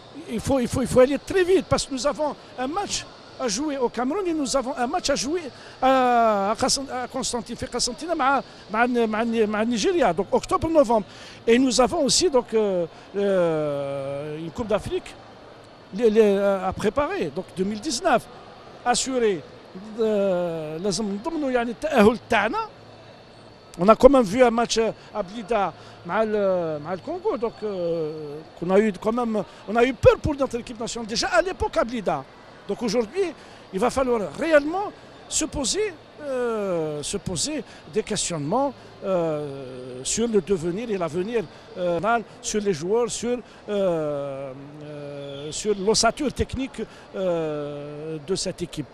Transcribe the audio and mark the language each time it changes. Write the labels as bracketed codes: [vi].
[fr] Il faut aller très vite parce que nous avons un match à jouer au Cameroun et nous avons un match à jouer à Constantine, [ar] في قسنطينة مع [fr] Nigeria, donc octobre-novembre. Et nous avons aussi donc une Coupe d'Afrique à préparer, donc 2019 assuré. [ar] لازم نضمنوا يعني التأهل تاعنا. [fr] On a quand même vu un match à Blida [ar] مع [fr] le Congo, donc on a eu peur pour notre équipe nationale déjà à l'époque à Blida. Donc aujourd'hui, il va falloir réellement se poser des questionnements sur le devenir et l'avenir, sur les joueurs, sur l'ossature technique de cette équipe.